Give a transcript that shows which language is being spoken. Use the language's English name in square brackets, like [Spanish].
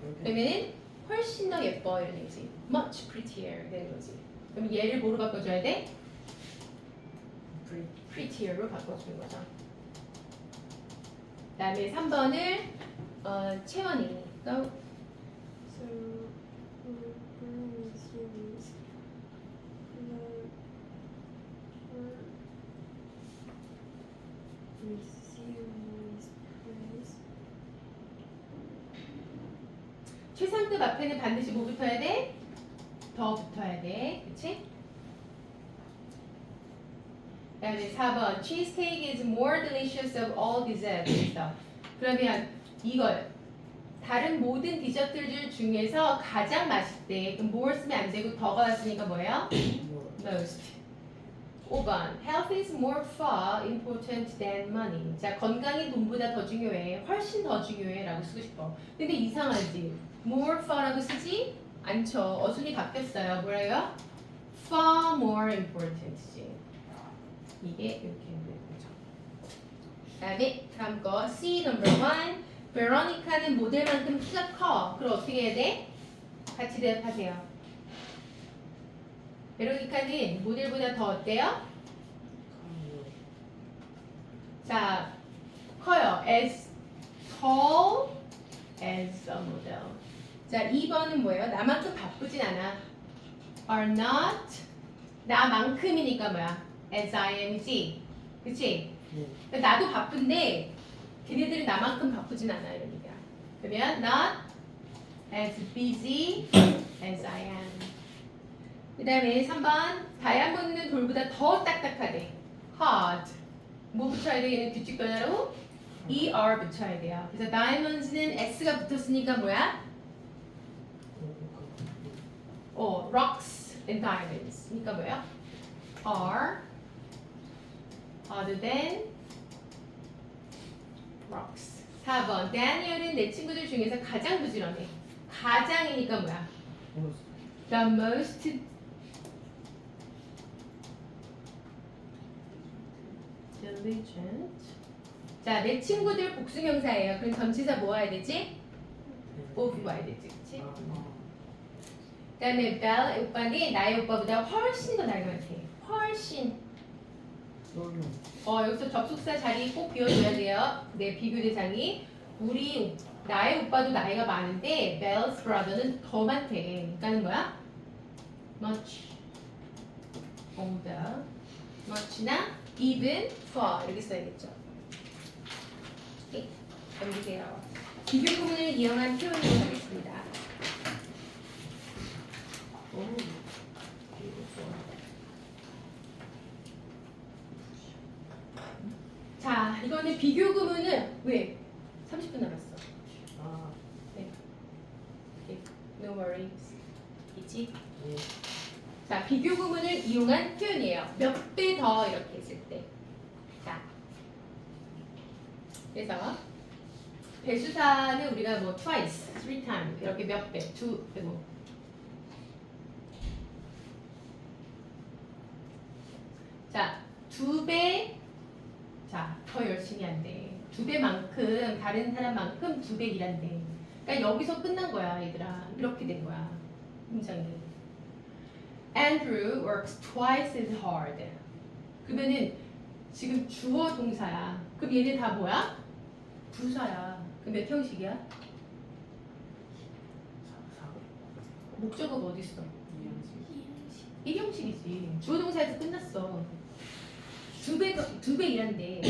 [Korean] 그러면은 훨씬 더 예뻐 이런 얘기지. [English] much prettier [Korean] 되는 거지. 그럼 얘를 뭐로 바꿔줘야 돼? prettier로 바꿔주는 거죠. 그 다음에 3번을 채원이 또 [English] So, Brian series receives praise. [Korean] 최상급 앞에는 반드시 뭐 붙어야 돼? 더 붙어야 돼. 그치? 그 다음에 4번 [English] cheesecake is more delicious of all desserts. [Korean] 그래서 그러면 이걸 다른 모든 디저트들 중에서 가장 맛있대. 그럼 more 쓰면 안 되고 더가 왔으니까 뭐예요? [English] most. 5번 health is more far important than money. [Korean] 자, 건강이 돈보다 더 중요해. 훨씬 더 중요해 라고 쓰고 싶어. 근데 이상하지? more far라고 쓰지 않죠. 어순이 바뀌었어요. 뭐래요? far more important지. 이게 이렇게 되는 거죠. 그 다음에 다음 거 C number 1. 베로니카는 모델만큼 키가 커. 그럼 어떻게 해야 돼? 같이 대답하세요. 베로니카는 모델보다 더 어때요? 자, 커요. [English] As tall as a model. [Korean] 자, 2번은 뭐예요? 나만큼 바쁘진 않아. [English] Are not [Korean] 나만큼이니까 뭐야? [English] As I am이지. [Korean] 그치? 그러니까 나도 바쁜데 걔네들은 나만큼 바쁘진 않아 이런 얘기야. 그러면 [English] not as busy as I am. [Korean] 그 다음에 3번 다이아몬드는 돌보다 더 딱딱하대. hard. 뭐 붙여야 돼? 얘는 규칙 변화로 er 붙여야 돼요. 그래서 diamonds는 s가 붙었으니까 뭐야? [English] rocks and diamonds. [Korean] 그러니까 뭐예요? [English] are harder than rocks. [Korean] 4번 다니엘은 내 친구들 중에서 가장 부지런해. 가장이니까 뭐야? [English] The most diligent. [Korean] 자, 내 친구들 복수명사예요. 그럼 전치사 뭐 와야 되지? of 와야 되지, 그치? 그 다음에 벨 오빠는 나의 오빠보다 훨씬 더 나이가 많대. 훨씬. 여기서 접속사 자리 꼭 비워줘야 돼요. 내 비교 대상이. 나의 오빠도 나이가 많은데 Belle's brother는 더 많대. 그러니까는 뭐야? [English] much older, [Korean] much나 even far 이렇게 써야겠죠. 오케이, 넘기세요. 비교 구문을 이용한 표현으로 하겠습니다. 자, 이거는 비교 구문은 왜? 30분 남았어. 네. 오케이. [English] No worries. [Korean] 있지? 자, 비교 구문을 이용한 표현이에요. 몇 배 더 이렇게 했을 때. 자, 그래서 배수사는 우리가 뭐 twice, three times 이렇게 몇 배, 그리고 자, 2배, 자, 더 열심히 한대. 2배만큼 다른 사람만큼 2배 일한대. 그러니까 여기서 끝난 거야, 얘들아. 이렇게 된 거야. 문장이. [English] Andrew works twice as hard. [Korean] 그러면은 지금 주어 동사야. 그럼 얘네 다 뭐야? 부사야. 그럼 몇 형식이야? 목적어가 어디 있어? 1형식이지. 주어 동사에서 끝났어. 2배 일한대.